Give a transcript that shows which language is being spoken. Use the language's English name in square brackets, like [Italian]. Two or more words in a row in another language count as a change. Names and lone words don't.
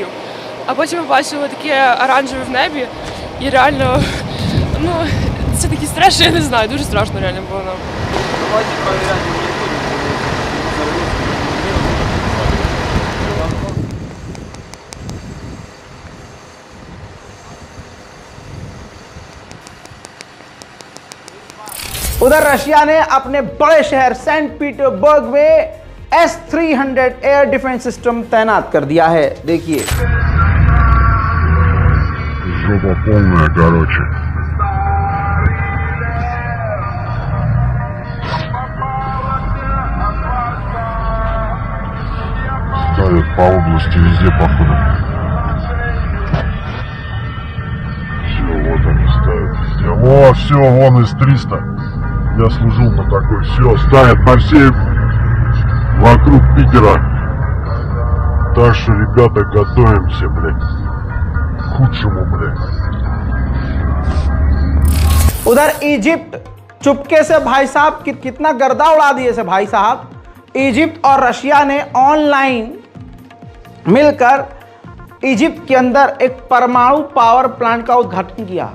[Ukrainian] А потім ми бачили таке оранжеве в небі, і реально, ну, це такий стрес, що я не знаю, дуже страшно реально було нам. [Hindi] उधर रशिया ने अपने बड़े शहर सेंट पीटर्सबर्ग में S-300 [English] air defense system [Hindi] तैनात कर दिया है। देखिए [Russian] жопа полная, короче. Ставят по области везде, походу. Все, вот они ставят везде. О, все, вон из 300. Я служил на такой. Все, ставят по всей вокруг Питера. Так что, ребята, готовимся, блядь, к худшему, блядь. [Hindi] उधर इजिप्ट चुपके से भाई साहब कितना गर्दा उड़ा दिए से भाई साहब। इजिप्ट और रशिया ने ऑनलाइन मिलकर इजिप्ट के अंदर एक परमाणु [English] power plant [Hindi] का उद्घाटन किया।